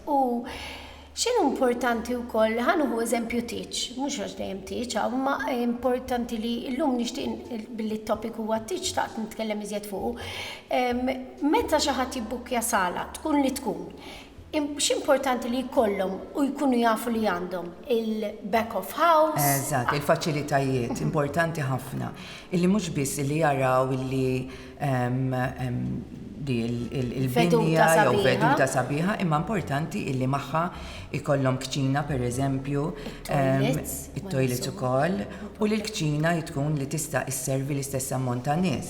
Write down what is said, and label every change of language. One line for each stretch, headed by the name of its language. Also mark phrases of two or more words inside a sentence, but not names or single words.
Maltese: U x'inhu importanti wkoll ħanuħu eżempju teach, mhux għax dejjem teach, ma importanti li llum nixtieq billi t-topic huwa teach taqt nitkellem iżjed fuq. Meta xi ħadd jibbukkja sala, tkun li tkun. X'importanti li jkollhom u jkunu jafu li għandhom il-
English: back of house.
Maltese: Eżatt, il-faċilitajiet importanti ħafna. Illi mhux biss li jaraw illi il-binja jew veduta sabiħa, imma importanti illi magħha ikollhom kċina pereżempju, it-toilets ukoll, u li l-kċina tkun li tista' isservi l-istess ammont ta' nies.